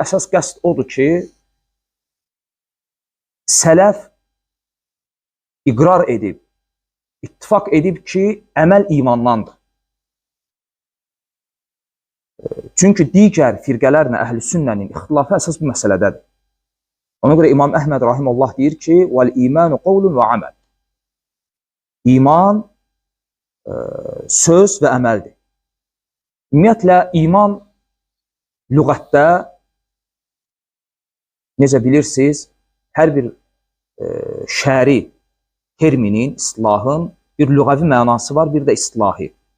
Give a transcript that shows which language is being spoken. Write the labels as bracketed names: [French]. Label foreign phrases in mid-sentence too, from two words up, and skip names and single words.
[Azerbaijani] Əsas qəsd odur ki, sələf iqrar edib, ittifaq edib ki, əməl imandandır. Çünki digər firqələrlə Əhl-i Sünnənin ixtilafı əsas bu məsələdədir. Ona görə İmam Əhməd rahiməhullah deyir ki, [Arabic] وَالْإِيمَانُ قَوْلٌ وَعَمَلٌ. [Azerbaijani] İman söz və əməldir. Ümumiyyətlə, iman lüğətdə, necə bilirsiniz, hər bir şəri terminin, istilahın bir lüğəvi mənası var, bir də istilahi.